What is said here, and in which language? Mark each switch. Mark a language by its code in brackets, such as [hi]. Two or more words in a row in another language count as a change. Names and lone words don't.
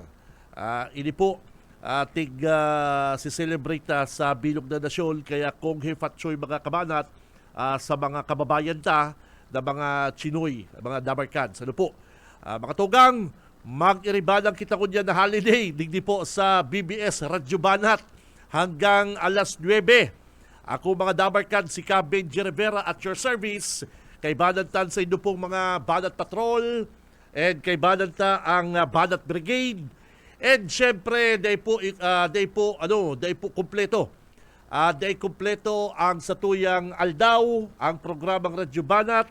[bik] Ini po si celebrate sa bilog na nasyon, kaya kung hefatsoy, mga kabanat, sa mga kababayan ta na mga Chinoy, mga Dabarkads. Ano po? Mga tugang, mag-iribalang kita ko dyan na holiday, digdi po sa BBS Radyo Banat hanggang alas 9. Ako, mga Dabarkads, si Benji Rivera [en] at your service. [bik] Kay Banatan sa inyo pong mga Banat Patrol, and kay Banata ang Banat Brigade. And syempre, day po kumpleto. Day kumpleto ang satuyang aldaw, ang programang Radyo Banat.